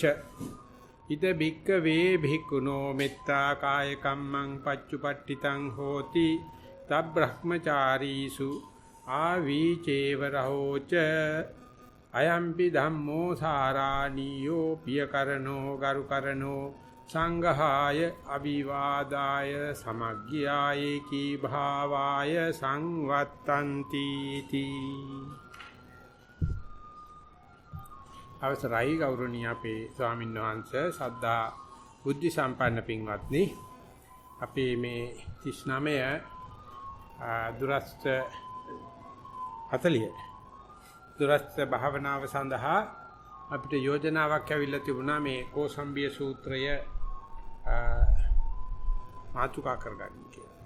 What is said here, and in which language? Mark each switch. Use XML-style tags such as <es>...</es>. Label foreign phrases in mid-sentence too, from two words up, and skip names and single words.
<pi>ඉද භික්ඛවේ භික්ඛුනෝ මෙත්තා කාය කම්මං පච්චුපට්ඨිතං හෝති තබ්‍රහ්මචාරීසු ආවීචේව රහෝච අයම්පි ධම්මෝ සාරාණීයෝ පියකරණෝ ගරුකරණෝ සංඝාය අවිවාදාය සමග්ගයායේකී භාවාය සංවත්තන්ති තී.</pi> <si>අවසරයි ගෞරවනීය අපේ ස්වාමීන් වහන්සේ සද්ධා බුද්ධ සම්පන්න පින්වත්නි, අපේ මේ 39 දුරස්ත 40 දුරස්ත භාවනාව සඳහා අපිට යෝජනාවක් ඇවිල්ලා තිබුණා මේ කෝසම්බිය සූත්‍රය මාතෘකා කරගන්න කියලා.</si>